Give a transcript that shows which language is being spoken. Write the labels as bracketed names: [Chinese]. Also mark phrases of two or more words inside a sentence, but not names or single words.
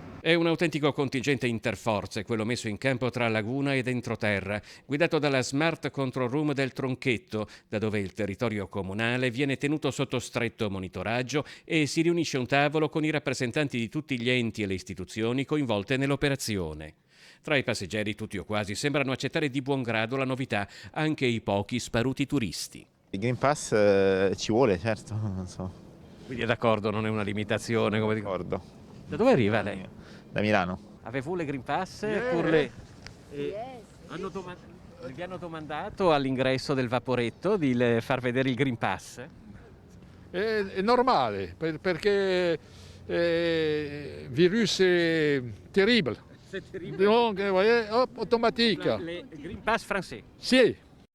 [Italian] È un autentico contingente interforze, quello messo in campo tra Laguna ed entroterra, guidato dalla Smart Control Room del Tronchetto, da dove il territorio comunale viene tenuto sotto stretto monitoraggio e si riunisce un tavolo con i rappresentanti di tutti gli enti e le istituzioni coinvolte nell'operazione. Tra i passeggeri, tutti o quasi, sembrano accettare di buon grado la novità, anche i pochi sparuti turisti. Il Green Pass ci vuole, certo, non so. Quindi è d'accordo, non è una limitazione, come dico. D'accordo. Da dove arriva lei? Da Milano. [French] Avez-vous le Green Pass? Pour le... [Italian] vi hanno domandato all'ingresso del vaporetto di far vedere il Green Pass? È normale perché il virus è terribile. [French] C'est terrible. Donc, vous voyez, hop, automatique. Le Green Pass français. [Italian] Sì,